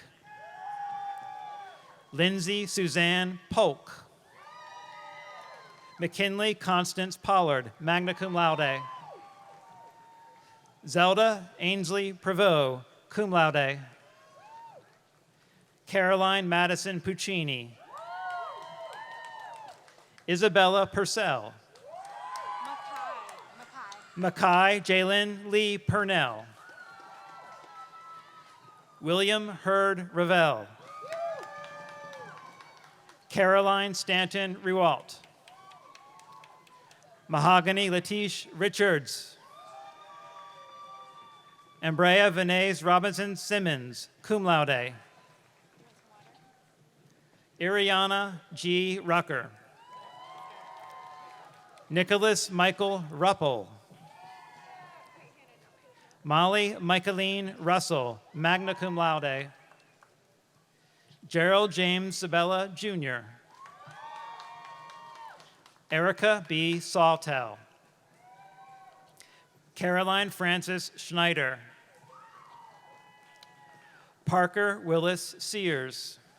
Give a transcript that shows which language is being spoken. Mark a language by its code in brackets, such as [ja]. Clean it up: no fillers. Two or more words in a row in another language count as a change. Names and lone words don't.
[en] Lindsay Suzanne Polk. McKinley Constance Pollard, [la] magna cum laude. [en] Zelda Ainsley Prevost, [la] cum laude. [en] Caroline Madison Puccini. Isabella Purcell. Mackay Jalen Lee Purnell. William Hurd Ravel. Caroline Stanton Rewalt. Mahogany Latish Richards. Ambrea Vinay Robinson Simmons, [la] cum laude. [en] Iriana G. Rucker. Nicholas Michael Ruppel. Molly Michaeline Russell, [la] magna cum laude. [en] Gerald James Sabella, Jr. Erica B. Saltel. Caroline Frances Schneider. Parker Willis Sears.